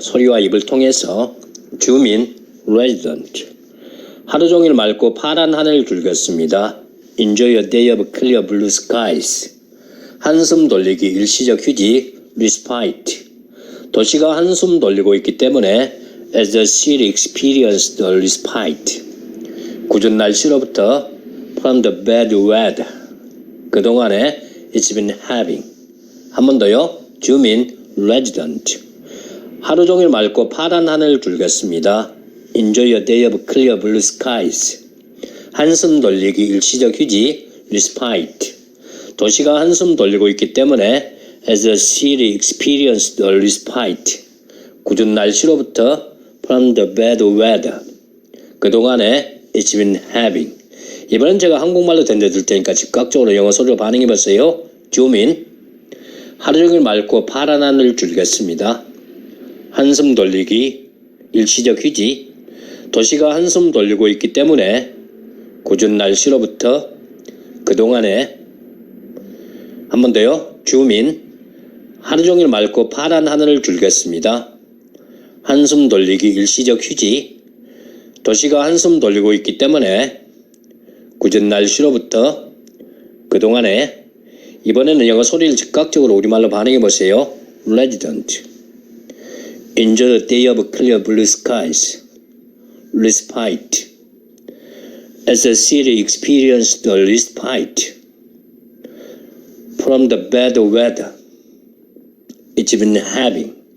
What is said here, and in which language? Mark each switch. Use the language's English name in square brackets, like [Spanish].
[Korean] 소리와 입을 통해서 주민, resident. 하루 종일 맑고 파란 하늘 굵었습니다. [English] Enjoy a day of clear blue skies. [Korean] 한숨 돌리기 일시적 휴지, respite. 도시가 한숨 돌리고 있기 때문에 [English] as the city experienced a respite. [Korean] 궂은 날씨로부터 [English] from the bad weather. [Korean] 그동안에 [English] it's been having. [Korean] 한 번 더요. 주민, resident. 하루 종일 맑고 파란 하늘 굵었습니다. [English] Enjoy a day of clear blue skies. [Korean] 한숨 돌리기 일시적 휴지, respite. 도시가 한숨 돌리고 있기 때문에 [English] as the city experienced a respite. [Korean] 궂은 날씨로부터 [English] from the bad weather. [Korean] 그동안에 [English] it's been having. [Korean] 이번엔 제가 한국말로 던져줄 테니까 즉각적으로 영어 소리로 반응해보세요. 주민, 하루 종일 맑고 파란 하늘 굵었습니다. 한숨 돌리기, 일시적 휴지. 도시가 한숨 돌리고 있기 때문에 궂은 날씨로부터 그동안에 한 번 더요. 주민, 하루 종일 맑고 파란 하늘을 굵었습니다. 한숨 돌리기 일시적 휴지. 도시가 한숨 돌리고 있기 때문에 궂은 날씨로부터 그동안에 이번에는 영어 소리를 즉각적으로 우리말로 반응해 보세요. [English] resident. Enjoy the day of clear blue skies. respite. As the city experienced a respite from the bad weather it's been having.